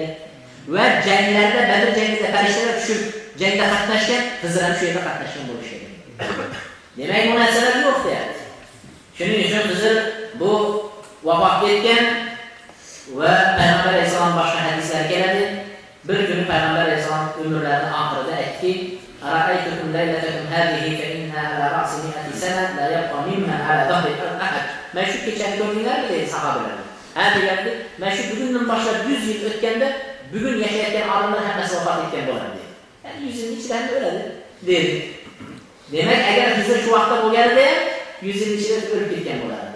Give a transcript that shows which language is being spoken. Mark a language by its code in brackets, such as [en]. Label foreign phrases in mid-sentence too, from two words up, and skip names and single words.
[uz] Va janglarda, Badr jangida farishtalar tushib jangda qatnashgan, Hizr ham shu yerda qatnashgan bo'lish kerak. Demak, bu narsalar yo'q deyapti. Shuning uchun Hizr bu vafot etgan va payg'ambar alayhisalom boshqa hadislar hadislar keladi. Bir kuni payg'ambar alayhisalom umrlarining oxirida aytdiki: [ar] "أرأيتكم ليلتكم هذه فإن على رأس مائة سنة لا يبقى ممن على ظهر أحد." [uz] Men shu kechani ko'rdinglarmi dedi sahobalar. Ha degandi, men shu bugundan boshlab 100 yil o'tganda bugun yashayotgan odamlar hammasi vafot etgan bo'ladi dedi. Ya'ni 100 yil ichida o'ladi dedi. Demak, agar Hizr shu vaqtda bo'lganida 100 yil ichida o'lib ketgan bo'lardi.